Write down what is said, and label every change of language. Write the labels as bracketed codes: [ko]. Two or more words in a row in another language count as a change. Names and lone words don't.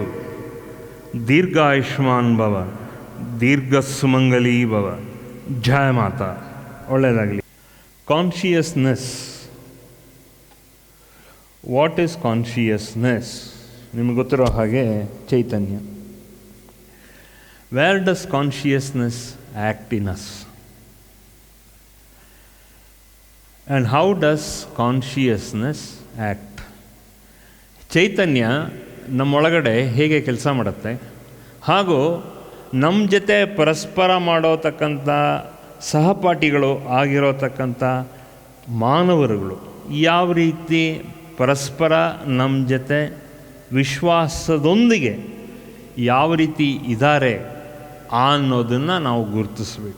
[sa] दीर्घायुष्मान भव, दीर्घसुमंगली भव। [hi] जय माता। [kn] ಒಳ್ಳೆಯದಾಗಲಿ. ಕಾನ್ಷಿಯಸ್ನೆಸ್. [en] What is consciousness? [kn] ನಿಮಗೆ ಗೊತ್ತಿರೋ ಹಾಗೆ ಚೈತನ್ಯ. [en] Where does consciousness act in us? And how does consciousness act? [kn] ಚೈತನ್ಯ ನಮ್ಮೊಳಗಡೆ ಹೇಗೆ ಕೆಲಸ ಮಾಡುತ್ತೆ, ಹಾಗೂ ನಮ್ಮ ಜೊತೆ ಪರಸ್ಪರ ಮಾಡೋತಕ್ಕಂಥ ಸಹಪಾಠಿಗಳು ಆಗಿರೋತಕ್ಕಂಥ ಮಾನವರುಗಳು ಯಾವ ರೀತಿ ಪರಸ್ಪರ ನಮ್ಮ ಜೊತೆ ವಿಶ್ವಾಸದೊಂದಿಗೆ ಯಾವ ರೀತಿ ಇದ್ದಾರೆ ಅನ್ನೋದನ್ನು ನಾವು ಗುರುತಿಸಬೇಕು.